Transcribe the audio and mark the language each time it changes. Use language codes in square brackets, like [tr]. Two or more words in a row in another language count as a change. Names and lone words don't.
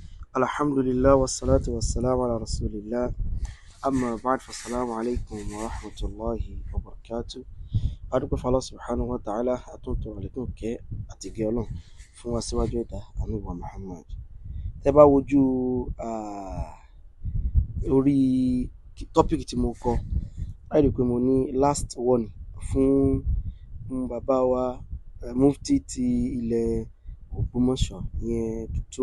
[ar] الحمد لله والصلاة والسلام على رسول الله أما بعد فالسلام عليكم ورحمة الله وبركاته. [yo] Adúpẹ́ fún Allah [ar] سبحانه وتعالى [yo] àtúntò àlékún kẹ́ àti gẹ́ Ọlọ́run fún wa síwájú ẹ̀dá Ànábì wa Muhammad. Tẹ́ bá wojú orí tọ́pìkì tí mo kọ láì rí pé mo ní [en] last one [yo] fún bàbá wa mufti ti ilẹ̀ Ògbómọ̀ṣọ́ ìyẹn Dr.